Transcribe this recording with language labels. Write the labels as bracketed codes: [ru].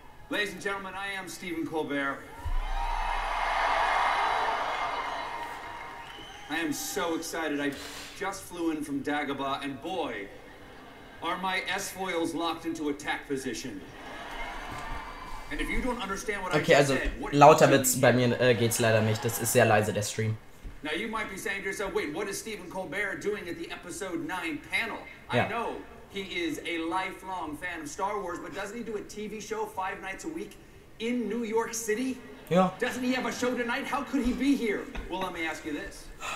[en] Ladies and gentlemen, I am Stephen Colbert. I am so excited. I just flew in from Dagobah, and boy, are my S-foils locked into attack position. And if you don't understand what [de] Okay, also lauter wird's bei mir geht's leider nicht. Das ist sehr leise, der Stream. [en] Now you might be saying to yourself, wait, what is Stephen Colbert doing at the episode 9 panel? Yeah. I know he is a lifelong fan of Star Wars, but doesn't he do a TV show 5 nights a week in New York City? Yeah. Doesn't he have a show tonight? How could he be here? Well, let me ask you this.